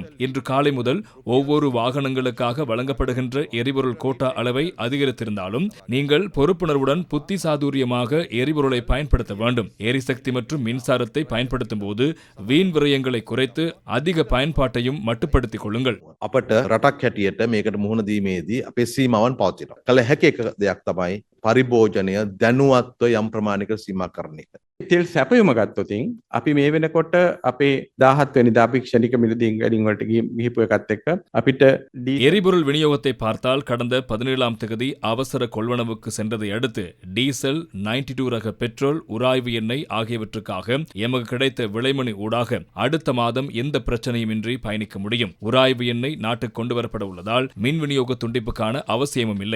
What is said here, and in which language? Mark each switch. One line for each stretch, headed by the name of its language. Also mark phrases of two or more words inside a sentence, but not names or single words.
Tamil: இன்று காலை முதல் ஒவ்வொரு வாகனங்களுக்காக வழங்கப்படுகின்ற எரிபொருள் கோட்டா அளவை அதிகரித்திருந்தாலும் நீங்கள் பொறுப்புணர்வுடன் புத்தி சாதுரியமாக எரிபொருளை பயன்படுத்த வேண்டும். எரிசக்தி மற்றும் மின்சாரத்தை பயன்படுத்தும் போது வீண் விரயங்களை குறைத்து அதிக பயன்பாட்டையும் மட்டுப்படுத்திக் கொள்ளுங்கள்.
Sinhala: අපට රටක් හැටියට මේකට මුහුණ දීමේදී අපේ සීමාවන් පවතිනවා. කළ හැකි එක දෙයක් තමයි පරිභෝජනය දැනුවත්ව යම් ප්‍රමාණයක සීමා කරන එක. තෙල් සැපයුම ගත්තොතින් අපි මේ වෙනකොට අපේ 17 වෙනිදා අපි ක්ෂණික මිලදී ගඩින් වලට ගිහිපු එකත් එක්ක අපිට
Tamil: எரிபொருள் விநியோகத்தை பார்த்தால் கடந்த 17ஆம் தேதி அவசர கொள்வனவுக்கு சென்றதை அடுத்து டீசல், 92 ரக பெட்ரோல், உராய்வு எண்ணெய் ஆகியவற்றுக்காக எமக்கு கிடைத்த விலைமணி ஊடாக அடுத்த மாதம் எந்த பிரச்சனையுமின்றி பயணிக்க முடியும். உராய்வு எண்ணெய் நாட்டுக்கு கொண்டு வரப்பட உள்ளதால் மின் விநியோக துண்டிப்புக்கான அவசியமும் இல்லை.